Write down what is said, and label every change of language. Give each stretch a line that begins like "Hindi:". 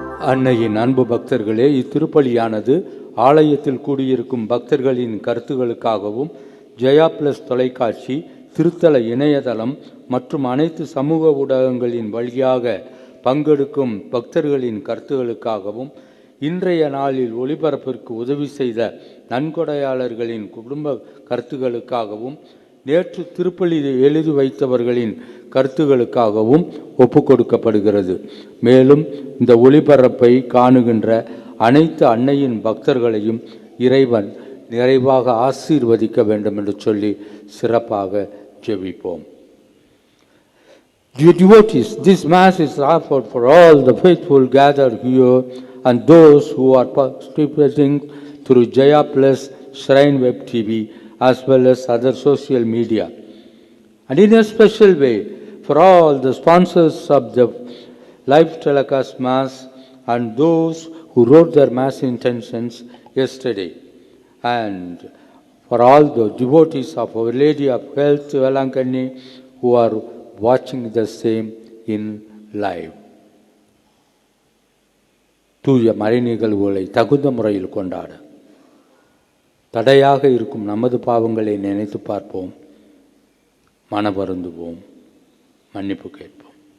Tamil: அன்னையின் அன்பு பக்தர்களே, இத்திருப்பலியானது ஆலயத்தில் கூடியிருக்கும் பக்தர்களின் கருத்துகளுக்காகவும் ஜெயா பிளஸ் தொலைக்காட்சி, திருத்தல இணையதளம் மற்றும் அனைத்து சமூக ஊடகங்களின் வழியாக பங்கெடுக்கும் பக்தர்களின் கருத்துகளுக்காகவும் இன்றைய நாளில் ஒளிபரப்பிற்கு உதவி செய்த நன்கொடையாளர்களின் குடும்ப கருத்துகளுக்காகவும் நேற்று திருப்பலி எழுதி வைத்தவர்களின் கருத்துகளுக்காகவும் ஒப்பு கொடுக்கப்படுகிறது. மேலும் இந்த ஒளிபரப்பை காணுகின்ற அனைத்து அன்னையின் பக்தர்களையும் இறைவன் நிறைவாக ஆசீர்வதிக்க வேண்டும் என்று சொல்லி சிறப்பாக ஜெபிப்போம்.
English: Dear devotees, this Mass is offered for all the faithful gathered here and those who are participating through Jaya Plus Shrine Web TV as well as other social media. And in a special way, for all the sponsors of the live telecast Mass and those who wrote their Mass intentions yesterday. And for all the devotees of Our Lady of Health, Velankani, who are watching the same in live.
Tamil: தூய மறை நிகழ்வுகளை தகுந்த முறையில் கொண்டாட தடையாக இருக்கும் நமது பாவங்களை நினைத்து பார்ப்போம், மனவருந்துவோம், மன்னிப்பு கேட்போம்.